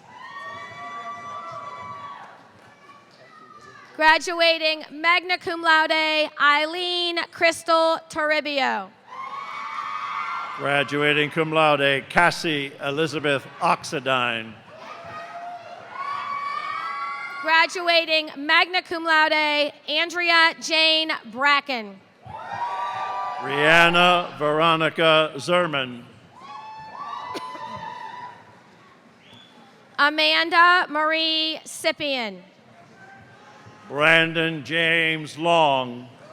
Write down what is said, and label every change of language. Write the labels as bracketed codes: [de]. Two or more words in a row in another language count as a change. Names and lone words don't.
[en] Graduating [la] magna cum laude, [en] Eileen Crystal Toribio. Graduating [la] cum laude, [en] Cassie Elizabeth Oxidine. Graduating [la] magna cum laude, [en] Andrea Jane Bracken. Rihanna Veronica Zerman. Amanda Marie Sippian. Brandon James Long.